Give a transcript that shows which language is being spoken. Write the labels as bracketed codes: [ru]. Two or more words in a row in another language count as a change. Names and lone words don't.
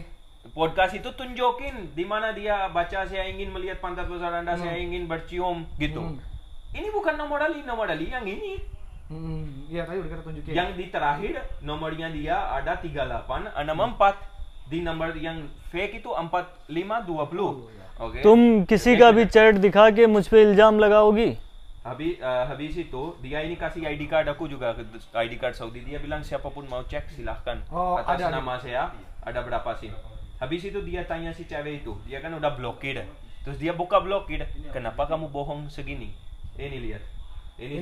[id] Podcast itu tunjukin di mana dia baca saya ingin melihat pantat besar Anda, saya ingin bercium gitu. Ini bukan nomor Ali yang ini. Iya tadi udah kita tunjukin. Yang di terakhir nomornya dia ada 3864. Di nomor yang fake itu 4520. Oke. [hi] तुम किसी का भी चैट दिखा के मुझ पे इल्ज़ाम लगाओगी? [id] Habis itu dia ini kasih [en] ID card [id] aku juga, [en] ID card [id] Saudi. Dia bilang siapapun mau cek silahkan. Atas ada. nama saya ada berapa SIM. Habis itu dia tanya si cewek itu, dia kan udah blokir. Terus dia buka blokir, kenapa kamu bohong segini? Ini lihat. Ini